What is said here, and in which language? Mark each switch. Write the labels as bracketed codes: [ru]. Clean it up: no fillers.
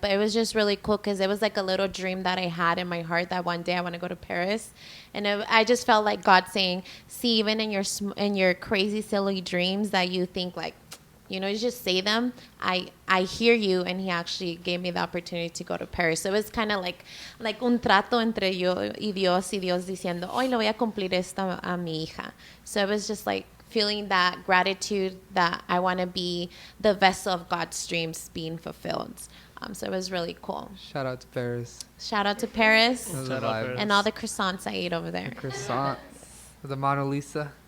[en] But it was just really cool because it was like a little dream that I had in my heart that one day I want to go to Paris, and I just felt like God saying, "See, even in your crazy, silly dreams that you think like." You just say them. I hear you, and he actually gave me the opportunity to go to Paris. So it was kind of like [es] un trato entre yo y Dios diciendo, hoy le voy a cumplir esto a mi hija. [en] So it was just like feeling that gratitude that I want to be the vessel of God's dreams being fulfilled. So it was really cool. Shout out to Paris. Shout out to Paris It was Shout a out vibe. Paris. and all the croissants I ate over there. Croissant. The Mona Lisa.